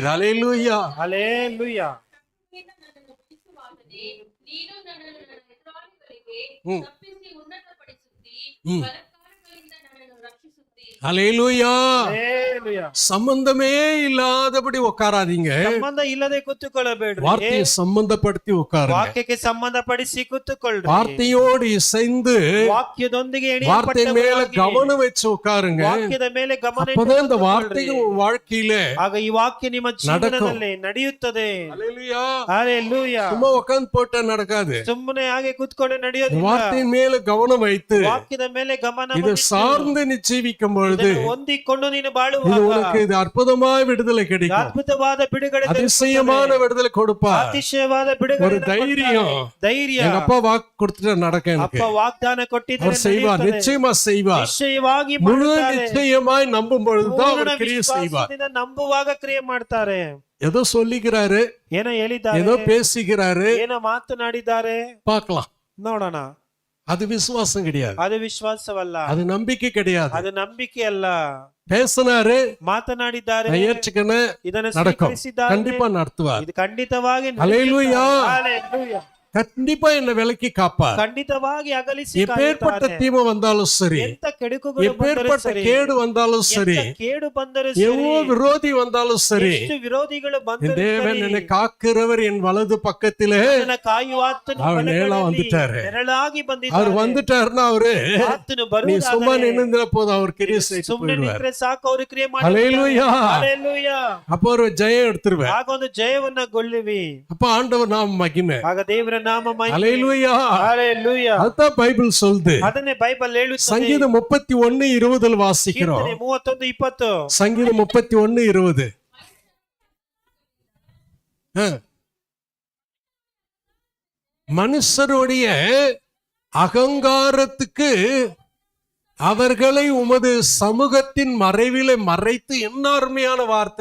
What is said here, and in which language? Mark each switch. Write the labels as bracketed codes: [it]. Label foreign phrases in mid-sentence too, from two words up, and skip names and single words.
[ta] அல்லேலூயா. [kn] ಹಲ್ಲೆಲೂಯಾ. ನನ್ನನ್ನು ಉಳಿಸುವಾಗಲೇ ನೀನು ನನ್ನನ್ನು ನನ್ನ ಎದುರಾಳಿಗಳಿಗೆ ತಪ್ಪಿಸಿ ಉನ್ನತಪಡಿಸುತ್ತಿ, ಬಲತ್ಕಾರಗಳಿಂದ ನನ್ನನ್ನು ರಕ್ಷಿಸುತ್ತಿ. [ta] அல்லேலூயா. [kn] ಹಲ್ಲೆಲೂಯಾ. [ta] சம்பந்தமே இல்லாதபடி உட்காராதீங்க. [kn] ಸಂಬಂಧ ಇಲ್ಲದೆ ಕೂತುಕೊಳ್ಳಬೇಡ್ರಿ. [ta] வார்த்தையை சம்பந்தப்படுத்தி உட்காருங்க. [kn] ವಾಕ್ಯಕ್ಕೆ ಸಂಬಂಧಪಡಿಸಿ ಕೂತುಕೊಳ್ಳ್ರಿ. [ta] வார்த்தையோடு இசைந்து [kn] ವಾಕ್ಯದೊಂದಿಗೆ [ta] வார்த்தை மேல [kn] ಎಣಿಯಲ್ಪಟ್ಟವರಾಗಿ [ta] கவனம் வச்சு உட்காருங்க. [kn] ವಾಕ್ಯದ ಮೇಲೆ ಗಮನ ಇಟ್ಟು [ta] அப்பதான் இந்த [kn] ಕೂತುಕೊಳ್ಳ್ರಿ. [ta] வார்த்தைகள் உங்க வாழ்க்கையில [kn] ಆಗ ಈ ವಾಕ್ಯ ನಿಮ್ಮ ಜೀವನದಲ್ಲಿ ನಡೆಯುತ್ತದೆ. [ta] அல்லேலூயா. [kn] ಹಲ್ಲೆಲೂಯಾ. [ta] சும்மா உட்கார்ந்து போட்டா நடக்காது. [kn] ಸುಮ್ಮನೆ ಹಾಗೆ ಕೂತ್ಕೊಂಡು ನಡೆಯೋದಿಲ್ಲ. [ta] வார்த்தையின் மேல கவனம் வைத்து [kn] ವಾಕ್ಯದ ಮೇಲೆ ಗಮನ [ta] இதை சார்ந்து நீ ஜீவிக்கும் பொழுது [kn] ಹೊಂದಿಕೊಂಡು ನೀನು [ta] இது [kn] ಬಾಳುವಾಗ [ta] உனக்கு இது அற்புதமாய் விடுதலை கிடைக்கும். [kn] ಅದ್ಭುತವಾದ ಬಿಡುಗಡೆ [ta] அதிசயமான விடுதலை கொடுப்பார். [kn] ಅತಿಶಯವಾದ [ta] ஒரு [kn] ಬಿಡುಗಡೆ [ta] தைரியம். [kn] ಧೈರ್ಯ. [ta] எங்க அப்பா வாக்கு கொடுத்துட்டு நடக்க எனக்கு [kn] ಅಪ್ಪ ವಾಗ್ದಾನ ಕೊಟ್ಟಿದ್ದಾರೆ, [ta] அவர் செய்வார், [kn] ನಡೆಯುತ್ತದೆ. [ta] நிச்சயமா செய்வார். [kn] ನಿಶ್ಚಯವಾಗಿ [ta] முழு [kn] ಮಾಡುತ್ತಾರೆ. [ta] நிச்சயமாய் நம்பும் பொழுதுதான் [kn] ಪೂರ್ಣ [ta] அவர் கிரியை செய்வார். [kn] ವಿಶ್ವಾಸದಿಂದ ನಂಬುವಾಗ ಕ್ರಿಯೆ ಮಾಡ್ತಾರೆ. [ta] ஏதோ சொல்லிக்கிறாரு, [kn] ಏನೋ ಹೇಳಿದ್ದಾರೆ, [ta] ஏதோ பேசிக்கிறாரு, [kn] ಏನೋ ಮಾತನಾಡಿದ್ದಾರೆ, [ta] பார்க்கலாம். [kn] ನೋಡೋಣ. [ta] அது விசுவாசம் கிடையாது, [kn] ಅದು ವಿಶ್ವಾಸವಲ್ಲ, [ta] அது நம்பிக்கை கிடையாது. [kn] ಅದು ನಂಬಿಕೆ ಅಲ್ಲ. [ta] பேசினாரு, [kn] ಮಾತನಾಡಿದ್ದಾರೆ, [ta] நான் ஏற்றுக்கணும், [kn] ಇದನ್ನು [ta] நடக்கும், [kn] ಸ್ವೀಕರಿಸಿದ್ದಾರೆ, [ta] கண்டிப்பா நடத்துவார். [kn] ಇದು ಖಂಡಿತವಾಗಿ [ta] அல்லேலூயா. [kn] ಹಲ್ಲೆಲೂಯಾ. [ta] கண்டிப்பா என்ன விலக்கி காப்பார். [kn] ಖಂಡಿತವಾಗಿ ಅಗಲಿಸಿ [ta] எப்பேற்பட்ட [kn] ಕಾಯುತ್ತಾರೆ. [ta] தீமை வந்தாலும் சரி, [kn] ಎಂತ ಕೆಡುಕುಗಳು ಬಂದರೂ [ta] எப்பேற்பட்ட [kn] ಸರಿ, [ta] கேடு வந்தாலும் சரி, [kn] ಎಂತ ಕೇಡು ಬಂದರೂ [ta] எவ்வளோ [kn] ಸರಿ, [ta] விரோதி வந்தாலும் சரி, [kn] ಎಷ್ಟು ವಿರೋಧಿಗಳು [ta] என் [kn] ಬಂದರೂ [ta] தேவன் [kn] ಸರಿ, [ta] என்னை காக்கிறவர் என் வலது பக்கத்திலே [kn] ನನ್ನ ಕಾಯುವ ಆತನು [ta] அவர் நேரா [kn] ಬಲಗಡೆಯಲ್ಲಿ [ta] வந்துட்டாரு. [kn] ನೆರಳಾಗಿ [ta] அவர் [kn] ಬಂದಿದ್ದಾನೆ. [ta] வந்துட்டாருன்னா அவரு [kn] ಆತನು [ta] நீ சும்மா [kn] ಬರುವುದಾದರೆ [ta] நின்னுற போது அவர் கிரியை செய்து [kn] ಸುಮ್ಮನೆ [ta] போயிடுவார். [kn] ನಿಂತ್ರೆ ಸಾಕು, ಅವರು ಕ್ರಿಯೆ [ta] ஹல்லேலூயா. [kn] ಹಲ್ಲೆಲೂಯಾ. [ta] அப்போ ஒரு ஜெயம் எடுத்துருவேன். [kn] ಆಗ ಒಂದು ಜಯವನ್ನ ಗೊಳ್ಳುವಿ. [ta] அப்ப ஆண்டவர் நாம மகிமை. [kn] ಆಗ ದೇವರ ನಾಮ ಮಹಿಮೆ. [ta] ஹல்லேலூயா. [kn] ಹಲ್ಲೆಲೂಯಾ. [ta] அதுதான் பைபிள் சொல்லுது. [kn] ಅದನ್ನೇ ಬೈಬಲ್ ಹೇಳುತ್ತದೆ. [ta] சங்கீதம் 31:20 வாசிக்கிறோம். [kn] ಕೀರ್ತನೆ 31:20. [ta] சங்கீதம் 31:20. மனுஷருடைய அகங்காரத்துக்கு அவர்களை உமது சமூகத்தின் மறைவிலே மறைத்து, என்ன அருமையான வார்த்தை.